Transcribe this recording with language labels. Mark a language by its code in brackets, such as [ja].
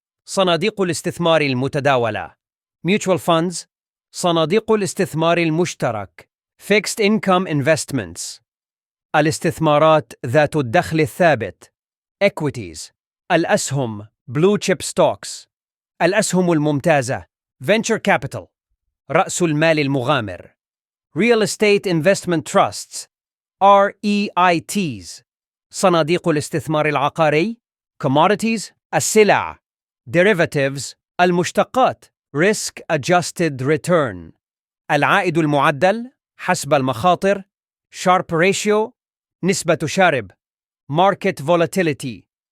[ar] صناديق الاستثمار المتداولة. [en] Mutual funds. [ar] صناديق الاستثمار المشترك. [en] Fixed income investments. [ar] الاستثمارات ذات الدخل الثابت. [en] Equities. [ar] الأسهم. [en] Blue chip stocks. [ar] الأسهم الممتازة. [en] Venture capital. [ar] رأس المال المغامر. [en] Real estate investment trusts. REITs. [ar] صناديق الاستثمار العقاري. [en] Commodities. [ar] السلع. [en] Derivatives. [ar] المشتقات. [en] Risk adjusted return. [ar] العائد المعدل حسب المخاطر. [en] Sharpe ratio. [ar] نسبة شارب. [en] Market volatility.